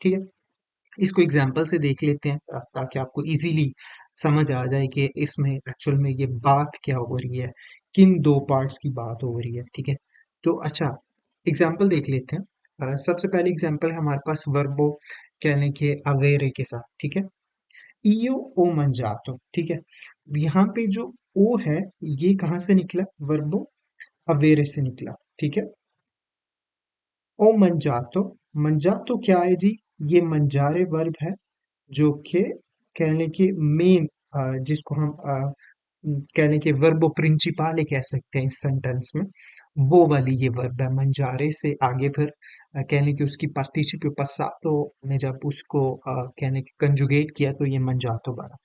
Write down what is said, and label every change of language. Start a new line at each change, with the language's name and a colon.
Hindi: ठीक है, इसको एग्जाम्पल से देख लेते हैं ताकि आपको इजीली समझ आ जाए कि इसमें एक्चुअल में ये बात क्या हो रही है, किन दो पार्ट्स की बात हो रही है। ठीक है, तो अच्छा, एग्जाम्पल देख लेते हैं। सबसे पहले एग्जाम्पल है हमारे पास वर्बो कहने के अवेरे के साथ। ठीक है,
Italian: io o mangiato।
Hindi: ठीक है, यहाँ पे जो ओ है ये कहाँ से निकला? वर्बो अवेरे से निकला। ठीक है, ओ mangiato, mangiato क्या है जी? ये मंजारे वर्ब है जो कि कहने की मेन जिसको हम कहने के वर्बो प्रिंचिपाले कह सकते हैं इस सेंटेंस में, वो वाली ये वर्ब है मंजारे से आगे फिर कहने की उसकी पार्टिसिपल पसातो में जब उसको कहने के कंजुगेट किया तो ये मंजातो बना।